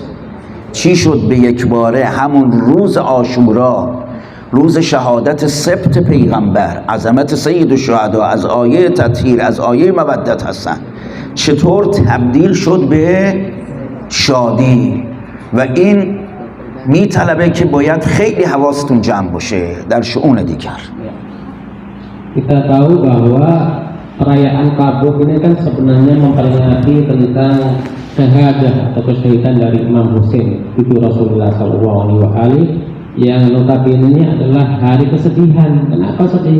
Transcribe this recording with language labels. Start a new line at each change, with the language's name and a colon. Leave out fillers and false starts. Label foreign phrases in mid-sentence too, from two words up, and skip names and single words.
Persian: چی شد به یک باره همون روز عاشورا روز شهادت سبت پیغمبر، عظمت سید الشهدا، از آیه تطهیر، از آیه مودت هستن، چطور تبدیل شد به شادی؟ و این میطلبه که باید خیلی حواستون جمع باشه در شؤون دیگر.
Indonesian: Kita tahu bahwa perayaan Tabuk ini kan sebenarnya memperingati tentang syahadah atau kesyahidan dari Imam Husain cucu Rasulullah SAW yang notabene ini adalah hari kesedihan. Kenapa sedih?